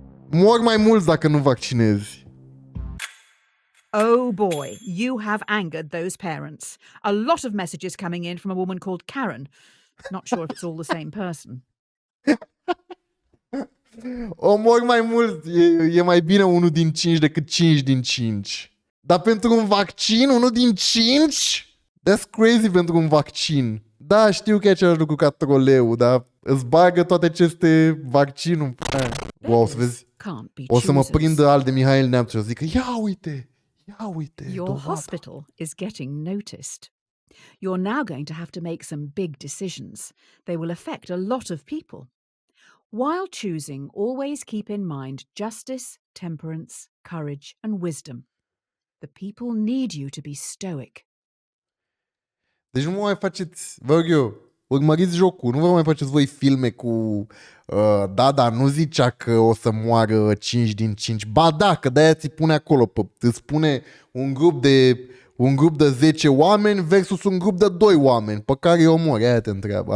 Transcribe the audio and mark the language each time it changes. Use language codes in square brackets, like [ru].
[ro] Mor mai mulți dacă nu vaccinezi. [en] Oh boy, you have angered those parents. A lot of messages coming in from a woman called Karen. Not sure if it's all the same person. [ro] Omor mai mult. E mai bine 1 din 5 decât 5 din 5. Dar pentru un vaccin, 1 din 5? [en] That's crazy [ro] pentru un vaccin. Da, știu că e același lucru ca troleu, dar îți bagă toate aceste vaccinuri. Wow, să vezi. O să mă prindă Al de Mihail Neamțu și zică, ia uite. [en] Your hospital is getting noticed. You're now going to have to make some big decisions. They will affect a lot of people. While choosing, always keep in mind justice, temperance, courage, and wisdom. The people need you to be stoic. [ro] Deci nu mă mai faceți, vă rog eu, urmăriți jocul, nu vă mai faceți voi filme cu da, nu zicea că o să moară 5 din 5. Ba da, că de-aia ți pune acolo, îți spune un grup de 10 oameni versus un grup de 2 oameni, pe care îi omori, aia te întreabă.